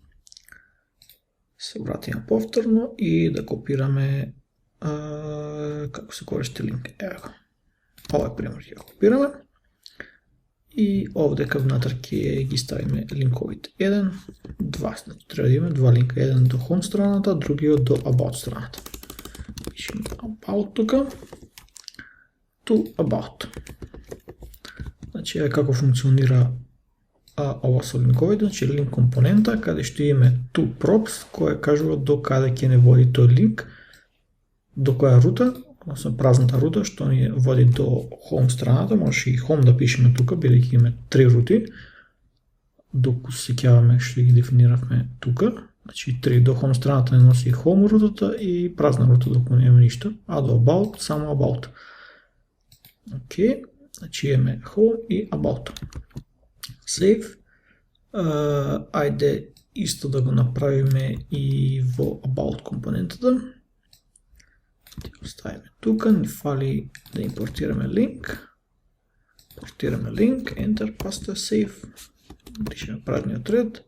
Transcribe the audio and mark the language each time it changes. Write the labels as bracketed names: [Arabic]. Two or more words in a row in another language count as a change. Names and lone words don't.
[Macedonian] Се вратиме повторно и да копираме како се користи линк. Ево. Овој пример ќе го копираме. И овдека внатре ќе ги ставиме линковите. 1, 2, значи треба да имаме два линка. Еден до home страната, другиот до about страната. Пишеме about тука. [English] To about. [Macedonian] Значи како функционира ова со линковите, значи линк компонента, каде што имаме [English] to props, [Macedonian] која кажува до каде ќе не води тој линк, до која рута, односно празната рута што ни води до home страната. Може и home да пишеме тука, бидејќи имаме три рути, докато се сеќаваме што ги дефиниравме тука. Значи 3 до home страната не носи home рутата и празна рута докато нема ништо, а до about само about. Океј, значи имаме home и about. Save. Ајде исто да го направиме и во about компонентата. Ќе го ставиме тука, ни фали да импортираме линк. Импортираме линк, enter, паста, save. Бришеме празниот ред.